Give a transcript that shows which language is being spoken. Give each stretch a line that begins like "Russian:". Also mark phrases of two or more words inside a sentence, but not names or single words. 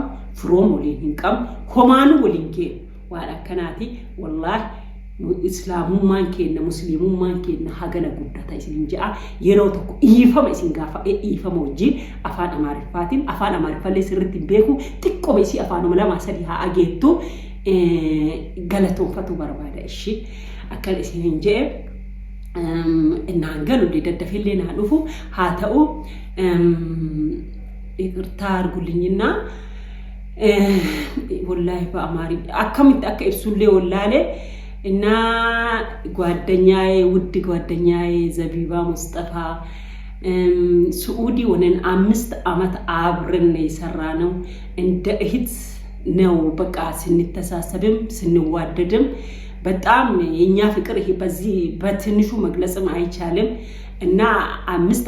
Oromo: firooma waliin hin qabnu homaanu waliin geenu waan akkanaati wallahi islaamummaan keenna musliimummaan keenna hagana guddata isiniin je'a yeroo tokko iifama isin gaafa iifama wajjin afaan amaariffaatiin afaan amaariffallee sirriitti beeku xiqqoo isii afaanuma lama sadii haa ageettu galatoonfatu barbaada ishi akkan isiniin je'e innaan galu daddafillee naa dhufu haa ta'u
Amharic: ይቅርታ አድርጉልኝና
Oromo: wallahi ba'amaari akkamitti akka ibsullee wallaalee
Amharic: እና ጓደኛዬ ውድ ጓደኛዬ ዘቢባ ሙስጠፋ سعودي ونن 5 ዓመት አብረን የሰራነው እንደ እህት ነው በቃ ስንተሳሰብም ስንዋደድም በጣም የኛ ፍቅር ይሄ በዚህ በትንሹ መግለጽም አይቻልም እና 5